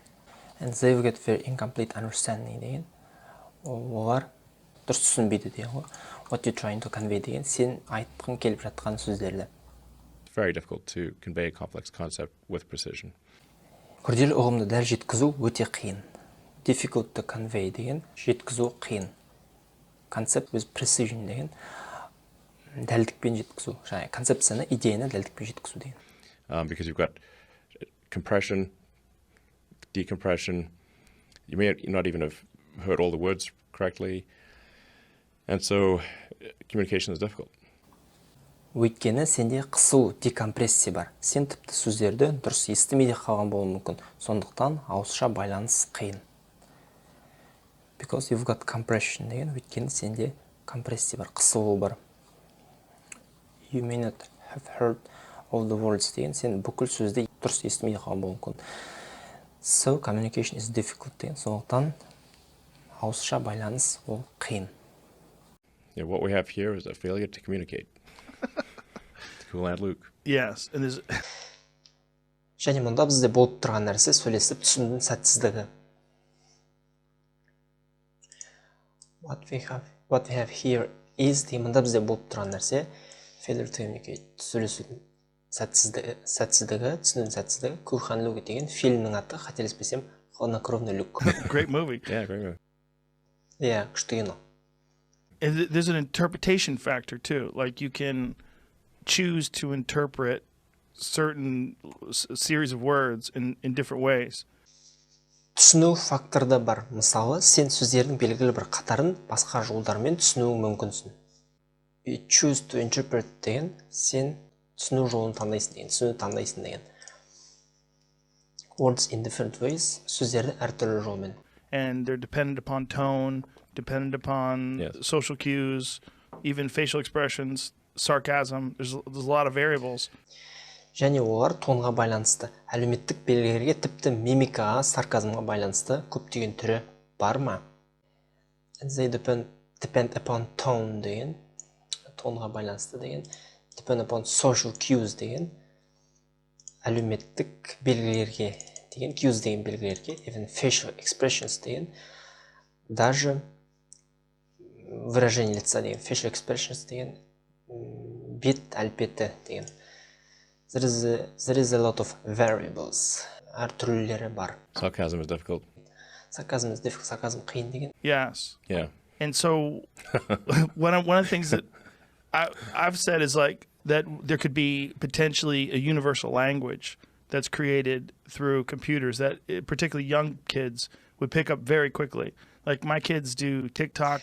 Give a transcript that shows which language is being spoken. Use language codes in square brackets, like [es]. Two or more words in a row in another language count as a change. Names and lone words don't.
[en] And they will get very incomplete understanding деген. [kk] Олар дұрыс түсінбейді деген. [en] What you're trying to convey [kk] деген, сен айтқың келіп жатқан сөздерді. [en] It's very difficult to convey a complex concept with precision. [kk] Күрделі ұғымды дәл жеткізу өте қиын. [en] Difficult to convey [kk] деген, жеткізу қиын. [en] Concept with precision [kk] деген, дәлдікпен жеткізу. Және концепцияны, идеяны дәлдікпен жеткізу деген. [en] Because you've got compression, decompression, you may not even have heard all the words correctly, and so communication is difficult. [kk] Өйткені сенде қысу, декомпрессия бар. Сен тіпті сөздерді дұрыс естімей де қалған болуы мүмкін. Сондықтан ауызша байланыс қиын. [en] Because you've got compression [kk] деген, өйткені сенде компрессия бар, қысылу бар. [en] You may not have heard all the words [kk] деген, сен бүкіл сөзді дұрыс естімей де қалған болуы мүмкін. [en] So communication is difficult деген. [kk] Сондықтан ауызша байланыс ол қиын. [en] Yeah, what we have here is a failure to communicate. It's cool, and Luke. Yes, and there's [kk] Және мұнда бізде болып тұрған нәрсе сөйлесіп түсінудің сәтсіздігі. [en] What we have here is [kk] деген мұнда бізде болып тұрған нәрсе [en] failure to communicate, [kk] сөйлесудің сәтсіздігі, түсінудің сәтсіздігі. Cool and Luke деген фильмнің аты, қателеспесем, хладнокровный люк. [en] great movie. Yeah, great movie. [kk] Иә, күшті кино. [en] And there's an interpretation factor too. Like you can choose to interpret certain series of words in different ways. [kk] Түсіну факторы да бар. Мысалы, сен сөздердің белгілі бір қатарын басқа жолдармен түсінуің мүмкінсің. [en] You choose to interpret [kk] деген сен түсіну жолын таңдайсың деген, түсіну таңдайсың деген. [en] Words in different ways, [kk] сөздерді әртүрлі жолмен. [en] And they're dependent upon tone, dependent upon Yes. social cues, even facial expressions, sarcasm. There's a lot of variables. [kk] Және олар тонға байланысты, әлеуметтік белгілерге, тіпті мимикаға, сарказмға байланысты көптеген түрі бар ма? [en] They depend upon tone [kk] деген, тонға байланысты деген, [en] depend upon social cues [kk] деген, әлеуметтік белгілерге деген, cues деген белгілерге, [en] even facial expressions деген, [ru] даже выражение лица [kk] деген, [en] facial expressions [kk] деген, бет әлпеті деген. [en] There is a lot of variables. [kk] Әртүрлілері бар. [en] Sarcasm is difficult. Sarcasm is difficult. Sarcasm [kk] қиын деген. [en] Yes. Yeah. And so one of the things that I've said is like that there could be potentially a universal language that's created through computers that particularly young kids would pick up very quickly. Like my kids do TikTok.